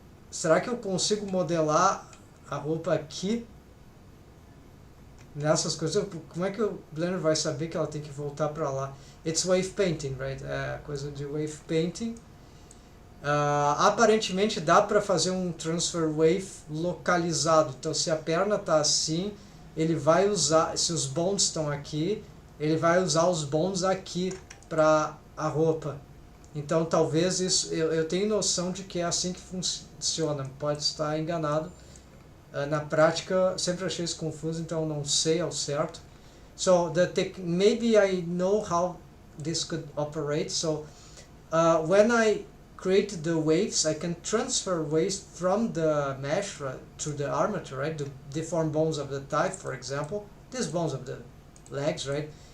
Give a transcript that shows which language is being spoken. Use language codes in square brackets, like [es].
[pt] Será que eu consigo modelar a roupa aqui nessas coisas? Como é que o Blender vai saber que ela tem que voltar para lá? [en] It's wave painting, right? [pt] É coisa de wave painting. Aparentemente dá para fazer um transfer wave localizado. Então, se a perna está assim, ele vai usar, se os bonds estão aqui, ele vai usar os bonds aqui para a roupa. Então, talvez isso, eu tenho noção de que é assim que funciona. Pode estar enganado. Na prática, sempre achei isso confuso, então não sei ao certo. [en] So, maybe I know how this could operate. So, when I create the waves, I can transfer waves from the mesh to the armature, right? The deformed bones of the thigh, for example, these bones of the legs, right?